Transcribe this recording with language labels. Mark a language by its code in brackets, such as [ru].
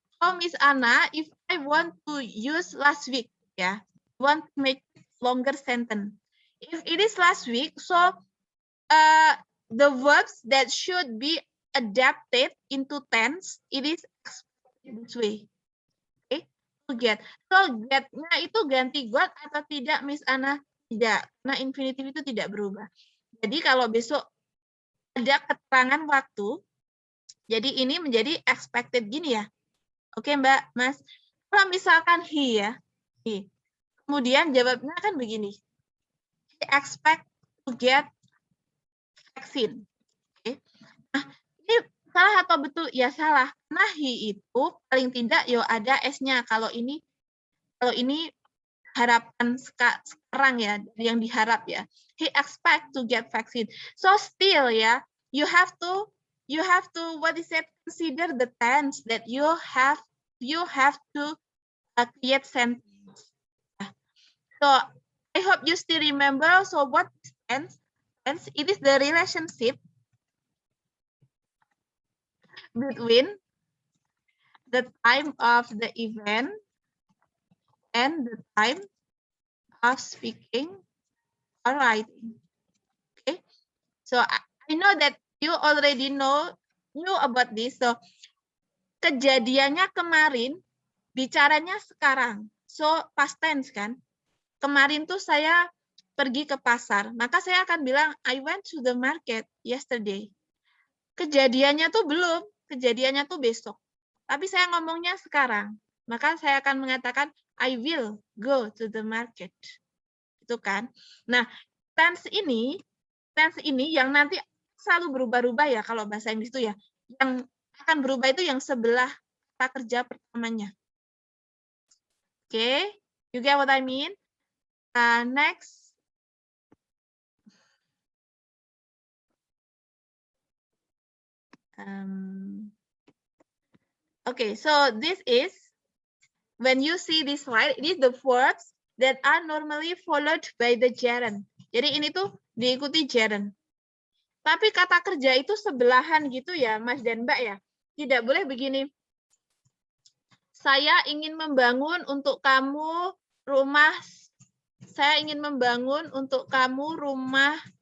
[en] Oh, Miss Anna, if I want to use last week, yeah, want to make longer sentence. If it is last week, so the verbs that should be adapted into tense, it is this way. Okay, to get. [id] So get-nya itu ganti got atau tidak, Miss Ana? Tidak, karena infinitive itu tidak berubah. Jadi kalau besok ada keterangan waktu, jadi ini menjadi expected gini ya. Oke, Mbak, Mas. Kalau misalkan he ya, he. Kemudian jawabnya kan begini. [en] He expect to get vaccine. Oke. [id] Nah, ini salah atau betul? Ya salah. Nah, he itu paling tidak yo ada S-nya. Kalau ini harapan sekarang ya, yang diharap ya. [en] He expect to get vaccine. So still ya, you have to what is it? Consider the tense that you have to create sentence. So I hope you still remember. So what is tense? Tense, it is the relationship between the time of the event and the time of speaking or writing. Okay, so I know that you already knew about this. [id] So kejadiannya kemarin, bicaranya sekarang. So past tense kan. Kemarin tuh saya pergi ke pasar, maka saya akan bilang [en] I went to the market yesterday. [id] Kejadiannya tuh belum, kejadiannya tuh besok. Tapi saya ngomongnya sekarang, maka saya akan mengatakan [en] I will go to the market. [id] Itu kan. Nah, tense ini yang nanti selalu berubah-ubah ya kalau bahasa Inggris itu ya. Yang akan berubah itu yang sebelah kata kerja pertamanya. [en] Oke, you get what I mean? Next. Okay, so this is, when you see this slide, it is the verbs that are normally followed by the gerund. [id] Jadi ini tuh diikuti gerund. Tapi kata kerja itu sebelahan gitu ya, Mas dan Mbak ya. Tidak boleh begini. Saya ingin membangun untuk kamu rumah. Saya ingin membangun untuk kamu rumah.